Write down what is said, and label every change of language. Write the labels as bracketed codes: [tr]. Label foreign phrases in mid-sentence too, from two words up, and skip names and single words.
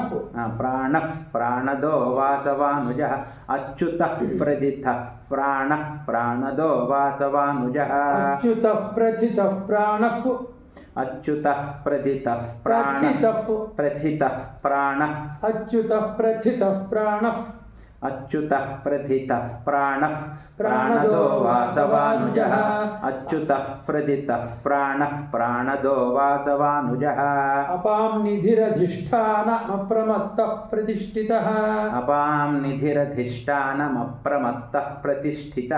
[sa] ప్రాణః ప్రాణదో వాసవానుజః అచ్యుతః ప్రథితః ప్రాణః ప్రాణదో వాసవానుజః అచ్యుతః ప్రథితః ప్రాణః అచ్యుతః ప్రథితః ప్రాణః ప్రథితః. ప్రథితః ప్రాణః అచ్యుతః ప్రథితః ప్రాణః अच्युतः प्रथितः प्राणः प्राणदो वासवानुजः अच्युतः प्रथितः प्राणः प्राणदो वासवानुजः अपां निधिरधिष्ठानमप्रमत्तः प्रतिष्ठितः अपां निधिरधिष्ठानमप्रमत्तः प्रतिष्ठितः